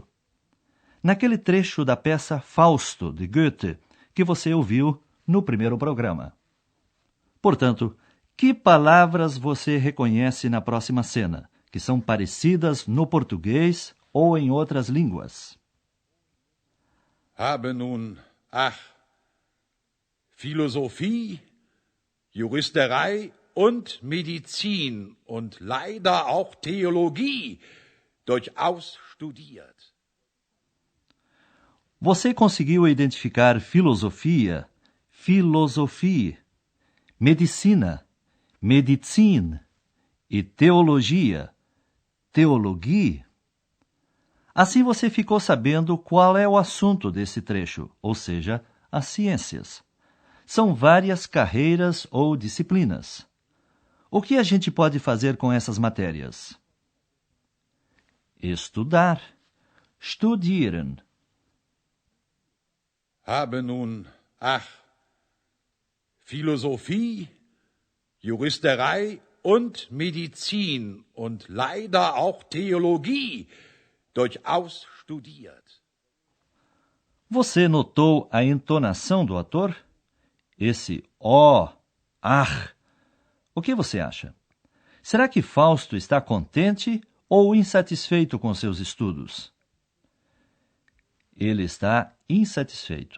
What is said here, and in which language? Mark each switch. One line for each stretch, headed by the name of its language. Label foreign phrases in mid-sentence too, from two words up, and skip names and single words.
Portuguese: Naquele trecho da peça Fausto, de Goethe, que você ouviu no primeiro programa. Portanto, que palavras você reconhece na próxima cena, que são parecidas no português ou em outras línguas?
German: Habe nun, Philosophie, Juristerei und Medizin und leider auch Theologie durchaus studiert.
Portuguese: Você conseguiu identificar filosofia, medicina, medicine e teologia, teologie? Assim você ficou sabendo qual é o assunto desse trecho, ou seja, as ciências. São várias carreiras ou disciplinas. O que a gente pode fazer com essas matérias? Estudar,
German: studieren. Habe nun, Philosophie, Juristerei und Medizin und leider auch Theologie durchaus studiert.
Portuguese: Você notou a entonação do ator? Esse ó, O que você acha? Será que Fausto está contente ou insatisfeito com seus estudos? Ele está insatisfeito.